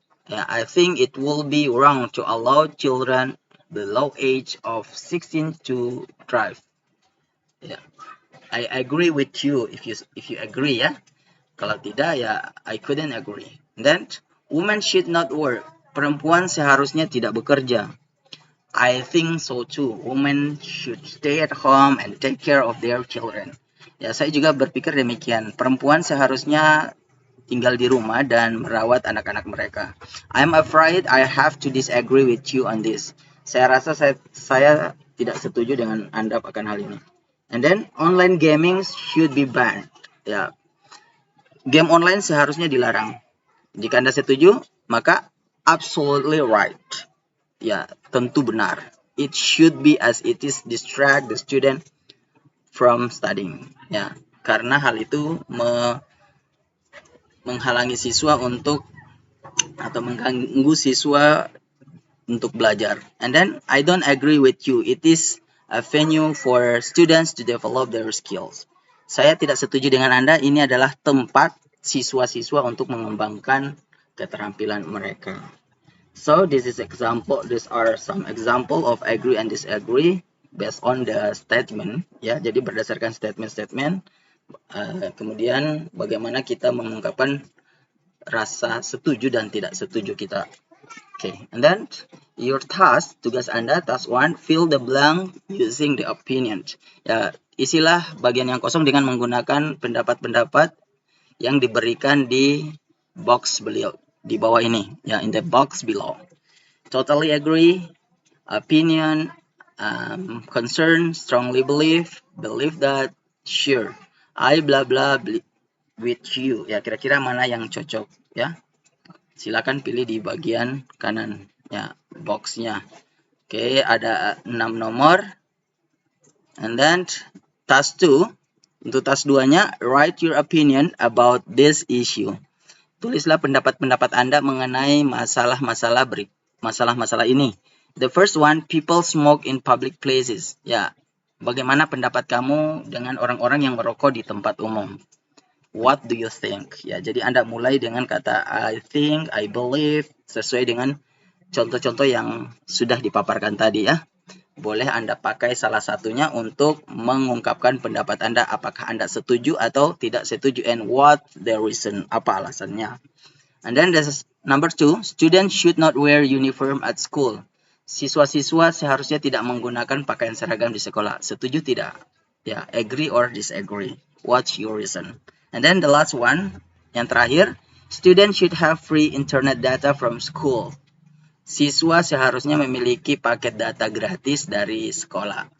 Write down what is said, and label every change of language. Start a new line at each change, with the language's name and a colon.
English: Yeah, I think it will be wrong to allow children below age of 16 to drive. Yeah, I agree with you if you agree ya.
Indonesian: Kalau tidak ya
English: I couldn't agree. Then women should not work.
Indonesian: Perempuan seharusnya tidak bekerja.
English: I think so too. Women should stay at home and take care of their children.
Indonesian: Ya, saya juga berpikir demikian. Perempuan seharusnya tinggal di rumah dan merawat anak-anak mereka.
English: I'm afraid I have to disagree with you on this.
Indonesian: Saya rasa saya tidak setuju dengan Anda akan hal ini.
English: And then online gaming should be banned. Ya,
Indonesian: game online seharusnya dilarang. Jika Anda setuju, maka
English: absolutely right. Ya,
Indonesian: tentu benar.
English: It should be as it is distract the student from studying.
Indonesian: Ya, karena hal itu menghalangi siswa untuk atau mengganggu siswa untuk belajar.
English: And then I don't agree with you. It is a venue for students to develop their skills.
Indonesian: Saya tidak setuju dengan Anda. Ini adalah tempat siswa-siswa untuk mengembangkan keterampilan mereka.
English: So these are some example of agree and disagree based on the statement.
Indonesian: Ya, jadi berdasarkan statement-statement. Kemudian bagaimana kita mengungkapkan rasa setuju dan tidak setuju kita.
English: Okay, and then your task,
Indonesian: tugas Anda,
English: task 1, fill the blank using the opinion.
Indonesian: Ya, isilah bagian yang kosong dengan menggunakan pendapat-pendapat yang diberikan di box di bawah ini, ya,
English: in the box below. Totally agree, opinion, concern, strongly believe that, sure, I blah blah with you.
Indonesian: Ya, kira-kira mana yang cocok, ya. Silakan pilih di bagian kanan, ya, boxnya. Oke, ada 6 nomor.
English: And then task 2,
Indonesian: untuk task 2-nya,
English: write your opinion about this issue.
Indonesian: Tulislah pendapat-pendapat Anda mengenai masalah-masalah ini.
English: The first one, people smoke in public places.
Indonesian: Ya, bagaimana pendapat kamu dengan orang-orang yang merokok di tempat umum?
English: What do you think?
Indonesian: Ya, jadi Anda mulai dengan kata I think, I believe, sesuai dengan contoh-contoh yang sudah dipaparkan tadi ya. Boleh Anda pakai salah satunya untuk mengungkapkan pendapat Anda, apakah Anda setuju atau tidak setuju,
English: and what the reason,
Indonesian: apa alasannya.
English: And then this number 2, students should not wear uniform at school.
Indonesian: Siswa-siswa seharusnya tidak menggunakan pakaian seragam di sekolah. Setuju tidak?
English: Ya, agree or disagree? What's your reason? And then the last one,
Indonesian: yang terakhir,
English: students should have free internet data from school.
Indonesian: Siswa seharusnya memiliki paket data gratis dari sekolah.